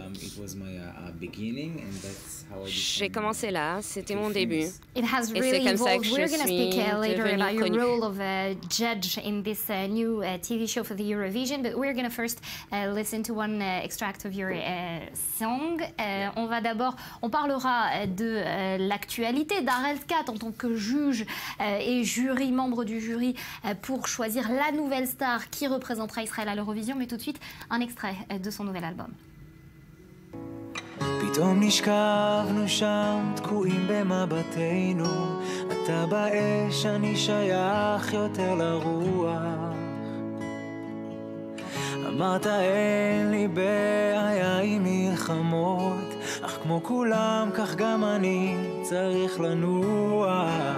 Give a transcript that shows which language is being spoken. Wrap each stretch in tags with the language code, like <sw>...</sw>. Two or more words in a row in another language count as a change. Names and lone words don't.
<en>It was my beginning, and that's how I</en> <fr>J'ai</fr> <en>became,</en> <fr>commencé là, c'était mon</fr> <en>famous.</en> <fr>début.</fr> <en>It has</en> <fr>Et</fr> <en>really</en> <fr>c'est comme ça</fr> <en>evolved.</en> <fr>que je</fr> <en>We're going to speak</en> <fr>suis</fr> <en>later</en> <fr>devenue</fr> <en>about your</en> <fr>connue.</fr> <en>role of judge in this new TV show for the Eurovision, but we're going to first listen to one extract of your song.</en> <fr>On parlera de l'actualité d'Harel Skat en tant que juge et membre du jury pour choisir la nouvelle star qui représentera Israël à l'Eurovision, mais tout de suite un extrait de son nouvel album.</fr> <he>פתאום נשכבנו שם, תקועים במבטנו, אתה באש, אני שייך יותר לרוח. אמרת אין לי בעיה עם מלחמות, אך כמו כולם כך גם אני צריך לנוח.</he>